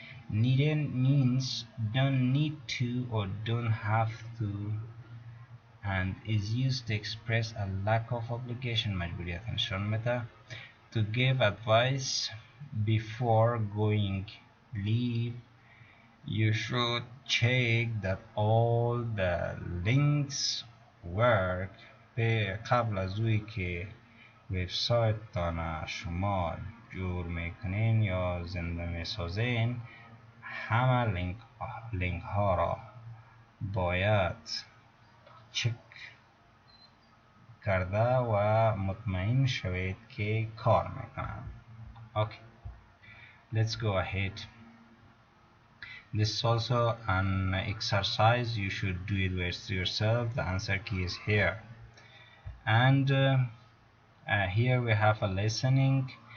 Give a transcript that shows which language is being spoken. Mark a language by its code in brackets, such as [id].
[en] Needn't means don't need to or don't have to, and is used to express a lack of obligation [fa] مجبوریت نشان میده. [en] To give advice before going. Leave. You should check that all the links work. [fa] به قبل از اوی که وبسایت تان شما جور میکنین یا زنده میسازین همه لینک ها را باید چک کرده و مطمئن شوید که کار میکنن. [en] Okay, let's go ahead. This is also an exercise. You should do it with yourself. The answer key is here. And here we have a listening.